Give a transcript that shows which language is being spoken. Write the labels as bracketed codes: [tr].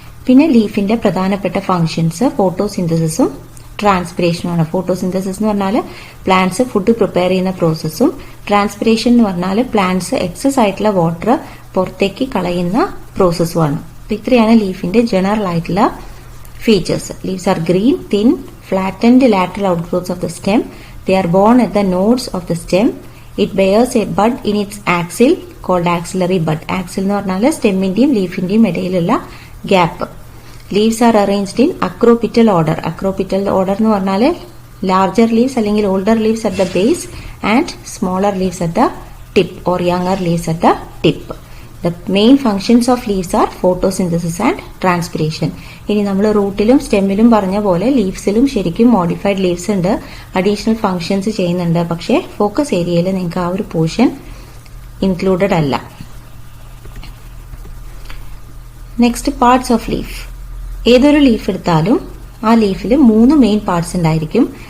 [ml] പിന്നെ ലീഫിന്റെ പ്രധാനപ്പെട്ട functions ഫോട്ടോസിന്തസിസും ട്രാൻസ്പിറേഷനുമാണ്. Photosynthesis എന്ന് പറഞ്ഞാൽ പ്ലാന്റ്സ് ഫുഡ് പ്രിപ്പയർ ചെയ്യുന്ന പ്രോസസ്സും ട്രാൻസ്പിറേഷൻ എന്ന് പറഞ്ഞാൽ പ്ലാന്റ്സ് എക്സസ് ആയിട്ടുള്ള വാട്ടർ പുറത്തേക്ക് കളയുന്ന പ്രോസസ്സുമാണ്. ഇത്രയാണ് ലീഫിന്റെ ജനറൽ ആയിട്ടുള്ള features. [en] Leaves are green, thin, flattened lateral outgrowths of the stem. They are borne at the nodes of the stem. It bears a bud in its axil called axillary bud. [ml] Axil എന്ന് പറഞ്ഞാൽ സ്റ്റെമ്മിന്റെയും ലീഫിന്റെയും ഇടയിലുള്ള gap. [en] Leaves are arranged in acropital order. Acropital order [ml] എന്ന് പറഞ്ഞാൽ [en] larger leaves [ml] അല്ലെങ്കിൽ [en] older leaves at the base and smaller leaves at the tip or younger leaves at the tip. The main functions of leaves are photosynthesis and transpiration. [ml] ഇനി നമ്മൾ റൂട്ടിലും സ്റ്റെമ്മിലും പറഞ്ഞ പോലെ ലീവ്സിലും ശരിക്കും modified leaves ഉണ്ട്, additional functions ചെയ്യുന്നുണ്ട്. പക്ഷേ focus ഏരിയയിൽ നിങ്ങൾക്ക് ആ ഒരു പോർഷൻ ഇൻക്ലൂഡഡ് അല്ല. [en] Next parts of leaf. [ml] ഏതൊരു ലീഫ് എടുത്താലും ആ ലീഫിൽ 3 മെയിൻ പാർട്സ് ഉണ്ടായിരിക്കും.